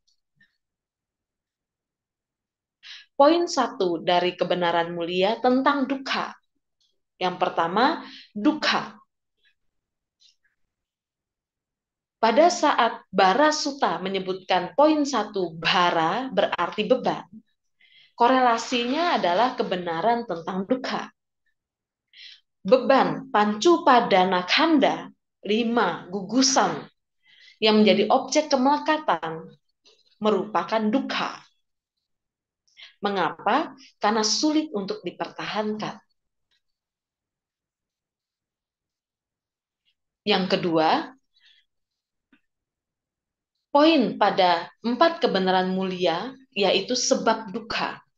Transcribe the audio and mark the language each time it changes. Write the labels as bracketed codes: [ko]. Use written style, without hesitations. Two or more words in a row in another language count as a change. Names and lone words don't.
[id] Poin 1 dari kebenaran mulia tentang dukkha. Yang pertama, dukkha. Pada saat bara sutta menyebutkan poin 1 bara berarti beban, korelasinya adalah kebenaran tentang dukkha. Beban [pi] pancu padana khanda, [id] 5 gugusan yang menjadi objek kemelekatan merupakan dukkha. Mengapa? Karena sulit untuk dipertahankan. Yang kedua, poin pada 4 kebenaran mulia yaitu sebab dukkha.